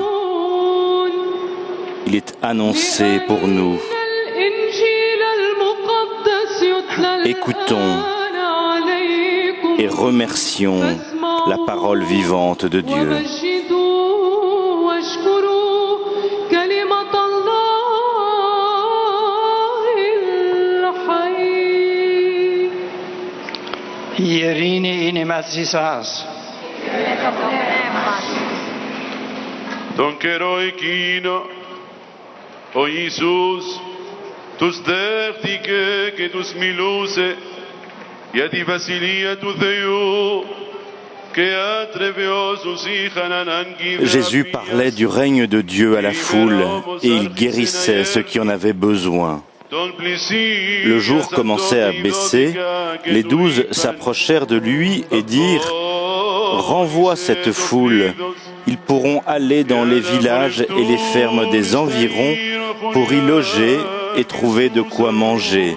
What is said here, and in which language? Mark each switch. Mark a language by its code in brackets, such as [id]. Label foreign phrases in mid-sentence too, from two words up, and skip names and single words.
[fr] Il est annoncé pour nous. Écoutons et remercions la parole vivante de Dieu. [el] Ειρήνη είναι μαζί σας. Τον καιρό εκείνο ο Ιησούς τους δέχτηκε και τους μιλούσε για τη Βασιλεία του Θεού και άτρεβε όσους είχαν ανάγκη. [fr] Jésus parlait du règne de Dieu à la foule et il guérissait ceux qui en avaient besoin. Le jour commençait à baisser, les 12 s'approchèrent de lui et dirent « Renvoie cette foule, ils pourront aller dans les villages et les fermes des environs pour y loger et trouver de quoi manger.